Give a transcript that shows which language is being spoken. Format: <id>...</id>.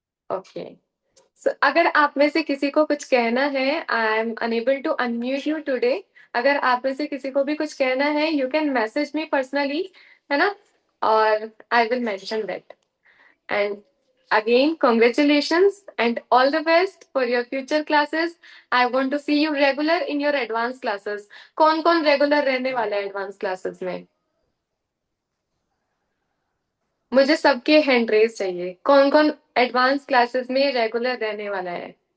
<hi>Okay, सो अगर आप में से किसी को कुछ कहना है,</hi> <en>I am unable to unmute you today,</en> <hi>अगर आप में से किसी को भी कुछ कहना है,</hi> <en>you can message me personally,</en> <hi>है ना,</hi> <en>और I will mention that. And again, congratulations and all the best for your future classes. I want to see you regular in your advanced classes.</en> <hi>कौन कौन regular रहने वाला है advanced classes में? मुझे सबके hand raise चाहिए. कौन कौन advanced classes में regular रहने वाला है?</hi>